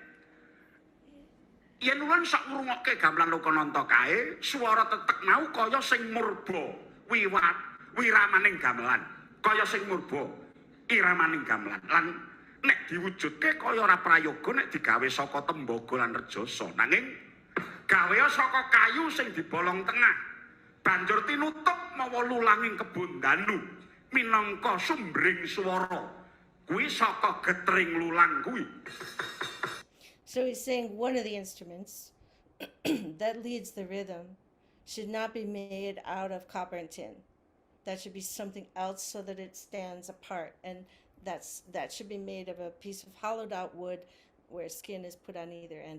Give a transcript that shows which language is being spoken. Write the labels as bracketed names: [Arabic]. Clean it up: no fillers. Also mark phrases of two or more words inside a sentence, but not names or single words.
[Javanese] Yen ulun sak ngrungokke gamelan lokananta kae swara tetek mau kaya sing murba wiramaning gamelan kaya sing murba iramaning gamelan lan nek diwujudke kaya ora prayoga nek digawe saka tembaga lan rejasa nanging gawe saka kayu sing dibolong tengah banjur tinutup mawa lulanging kebon danu minangka sumbering swara kuwi saka getring lulang kuwi. [English] So he's saying one of the instruments that leads the rhythm should not be made out of copper and tin. That should be something else so that it stands apart. And that should be made of a piece of hollowed out wood where skin is put on either end.